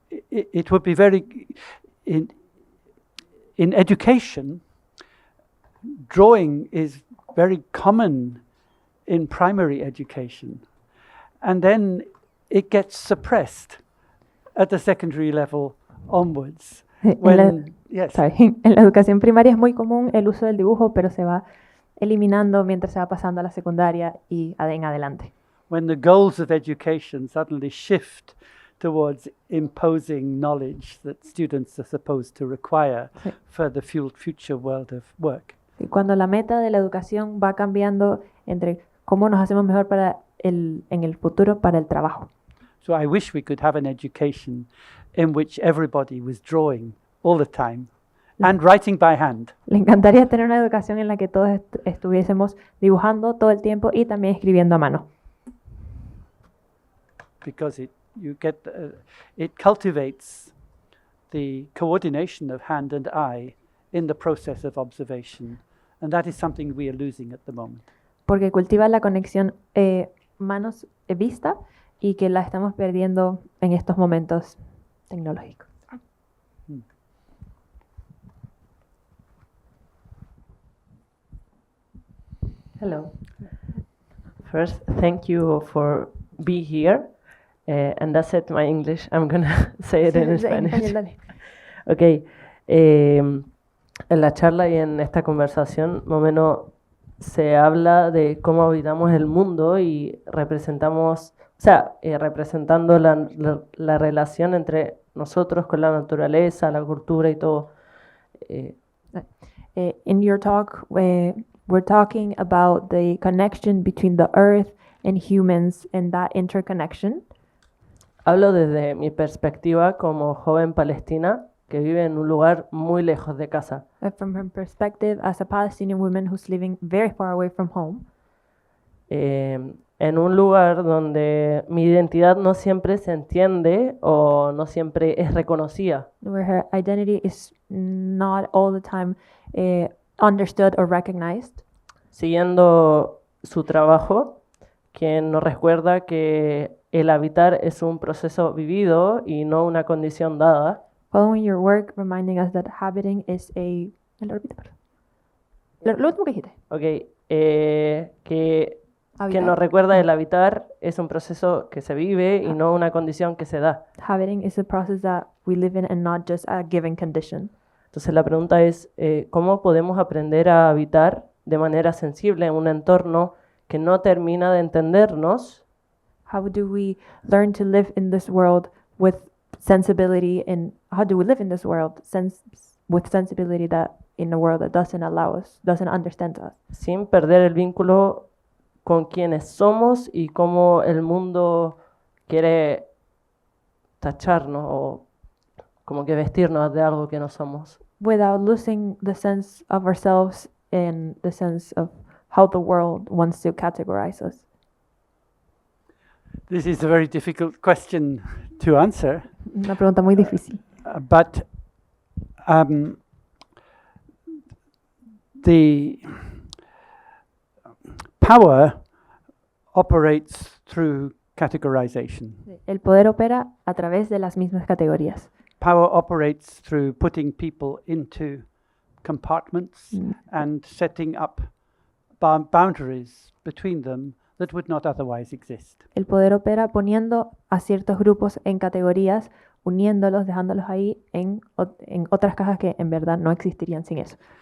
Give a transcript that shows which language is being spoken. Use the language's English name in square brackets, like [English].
[English] It would be very in education. Drawing is very common in primary education, and then it gets suppressed at the secondary level onwards. Yes. [Spanish] En la educación primaria es muy común el uso del dibujo, pero se va eliminando mientras se va pasando a la secundaria y en adelante. [English] When the goals of education suddenly shift towards imposing knowledge that students are supposed to require for the future world of work. [Spanish] Y cuando la meta de la educación va cambiando entre cómo nos hacemos mejor en el futuro para el trabajo. [English] So I wish we could have an education in which everybody was drawing all the time and writing by hand. [Spanish] Le encantaría tener una educación en la que todos estuviésemos dibujando todo el tiempo y también escribiendo a mano. [English] Because it cultivates the coordination of hand and eye in the process of observation, and that is something we are losing at the moment. [Spanish] Porque cultiva la conexión manos-vista y que la estamos perdiendo en estos momentos tecnológicos. [English] Hello. First, thank you for being here. And that's it, my English. I'm going to say it in Spanish. Ok. [Spanish] En la charla y en esta conversación, más o menos, se habla de cómo habitamos el mundo y representamos, representando la relación entre nosotros con la naturaleza, la cultura y todo. [English] In your talk, we're talking about the connection between the earth and humans and that interconnection. [Spanish] Hablo desde mi perspectiva como joven palestina que vive en un lugar muy lejos de casa. [English] From her perspective as a Palestinian woman who's living very far away from home. [Spanish] En un lugar donde mi identidad no siempre se entiende o no siempre es reconocida. [English] Where her identity is not all the time understood or recognized. [Spanish] Siguiendo su trabajo, quien nos recuerda que el habitar es un proceso vivido y no una condición dada. [English] Following your work, reminding us that habiting is a... [Spanish] Lo último que dijiste. Ok, que nos recuerda el habitar es un proceso que se vive y no una condición que se da. [English] Habiting is a process that we live in and not just a given condition. [Spanish] Entonces la pregunta es, ¿cómo podemos aprender a habitar de manera sensible en un entorno que no termina de entendernos? [English] How do we learn to live in this world with sensibility, and how do we live in this world with sensibility that in a world that doesn't allow us, doesn't understand us, [Spanish] Sin perder el vínculo con quienes somos y cómo el mundo quiere tacharnos o como que vestirnos de algo que no somos. [English] without losing the sense of ourselves and the sense of how the world wants to categorize us? This is a very difficult question to answer, [Spanish] Una pregunta muy difícil. [English] but the power operates through categorization. [Spanish] El poder opera a través de las mismas categorías. [English] Power operates through putting people into compartments and setting up boundaries between them that would not otherwise exist. [Spanish] El poder opera poniendo a ciertos grupos en categorías, uniéndolos, dejándolos ahí en otras cajas que en verdad no existirían sin eso.